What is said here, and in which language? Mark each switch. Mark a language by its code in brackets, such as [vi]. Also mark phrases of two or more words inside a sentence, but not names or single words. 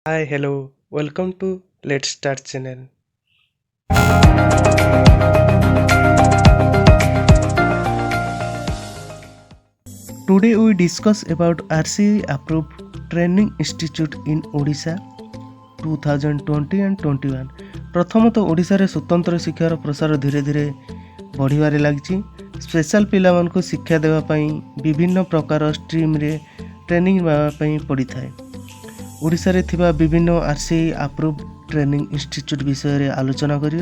[en] Hi, hello, welcome to Let's Start channel. Today we discuss about RCE approved training institute in Odisha 2020 and 21. [or] ପ୍ରଥମତଃ ଓଡ଼ିଶାରେ ସ୍ୱତନ୍ତ୍ର ଶିକ୍ଷାର ପ୍ରସାର ଧୀରେ ଧୀରେ ବଢ଼ିବାରେ ଲାଗିଛି। ସ୍ପେଶାଲ ପିଲାମାନଙ୍କୁ ଶିକ୍ଷା ଦେବା ପାଇଁ ବିଭିନ୍ନ ପ୍ରକାର ଷ୍ଟ୍ରିମ୍ରେ ଟ୍ରେନିଂ ନେବା ପାଇଁ ପଡ଼ିଥାଏ। ଓଡ଼ିଶାରେ ଥିବା ବିଭିନ୍ନ [en] RCE approved training institute [or] ବିଷୟରେ ଆଲୋଚନା କରିବା।